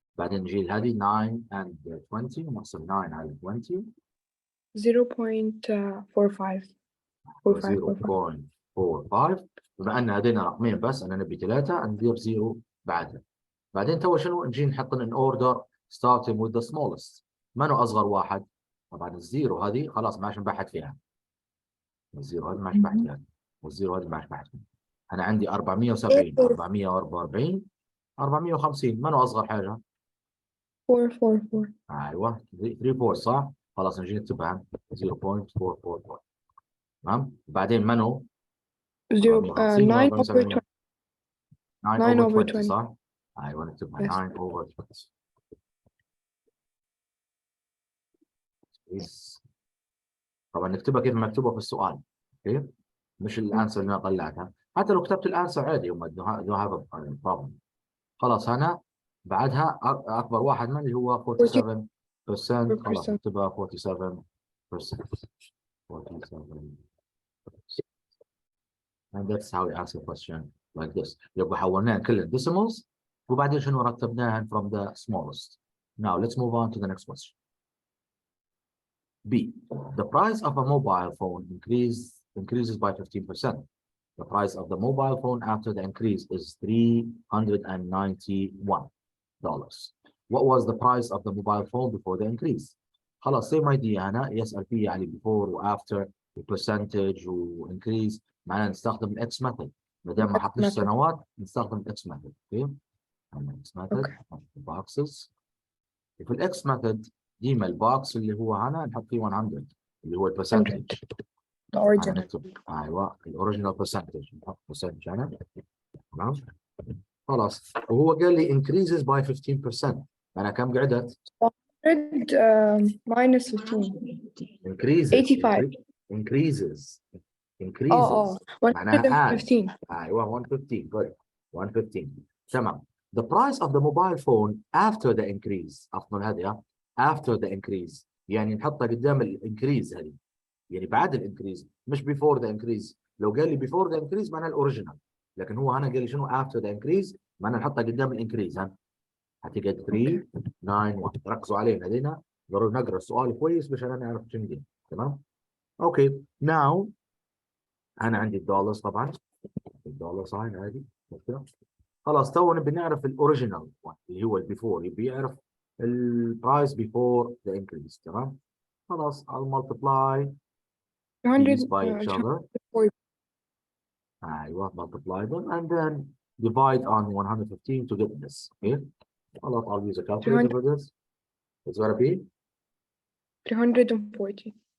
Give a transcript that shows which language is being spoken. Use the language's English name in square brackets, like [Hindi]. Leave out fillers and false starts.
[Arabic] بعدين نجي هذه 9 and 20 نقسم 9 على 20 0.45. 0.45. بما ان هذين رقمين بس انا نبي 3 ندير 0 بعدها. بعدين تو شنو؟ نجي نحط [English] in order starting with the smallest. [Arabic] منو اصغر واحد؟ طبعا الزيرو هذه خلاص ما عادش نبحث فيها. الزيرو هذه ما عادش نبحث فيها. والزيرو هذه ما عادش نبحث فيها. انا عندي 470 444 450. منو اصغر حاجه؟ 444. ايوه 34 صح؟ خلاص نجي نكتبها 0.444. تمام؟ بعدين منو؟ [English] 9 over [Arabic] 20 صح؟ ايوه نكتبها 9 over 20. طبعا نكتبها كيف مكتوبه في السؤال. اوكي؟ مش الانسر اللي انا طلعتها. حتى لو كتبت الانسر عادي هم [English] don't have a problem. [Arabic] خلاص هنا بعدها اكبر واحد من اللي هو 47%. خلاص نكتبها 47%. 47%. [English] And that's how we answer question like this. [Arabic] يبقى حولناها كل decimals وبعدين شنو رتبناها [English] from the smallest. Now let's move on to the next question. B. The price of a mobile phone increases by 15%. The price of the mobile phone after the increase is $391. What was the price of the mobile phone before the increase? [Arabic] خلاص [English] same idea [Arabic] هنا يسأل فيه يعني before و after percentage و increase معناها نستخدم ال X method. ما دام ما حطناش سنوات نستخدم ال X method. [English] Okay. X method boxes. [Arabic] في ال X method ديما البوكس اللي هو هنا نحط فيه 100 اللي هو البرسنتج. الأوريجينال. ايوه الاوريجينال برسنتج نحط برسنتج هنا. تمام. خلاص وهو قال لي [English] increases by 15%. [Arabic] انا كم قعدت؟ [English] minus 15. increases 85. [Arabic] increases معناها 115. ايوه 115 good 115 تمام. [English] The price of the mobile phone after the increase [Arabic] افضل هذه after the increase يعني نحطها قدام الانكريز هذه يعني بعد الانكريز مش [English] before the increase. [Arabic] لو قال لي [English] before the increase [Arabic] معناها الاوريجينال لكن هو هنا قال لي شنو [English] after the increase [Arabic] معناها نحطها قدام الانكريز. ها هتقعد 391. ركزوا علينا هذينا ضروري نقرا السؤال كويس عشان نعرف شنو دي. تمام. اوكي now انا عندي الدولار طبعا الدولار ساين هذه خلاص تو نبي نعرف الاوريجينال اللي هو البيفور يبي يعرف البرايس بيفور ذا انكريز. تمام. [English] خلاص I'll multiply these by each other. ايوه multiply them and then divide on 115 to get this. Okay. خلاص I'll use a calculator for this. It's gonna be 340.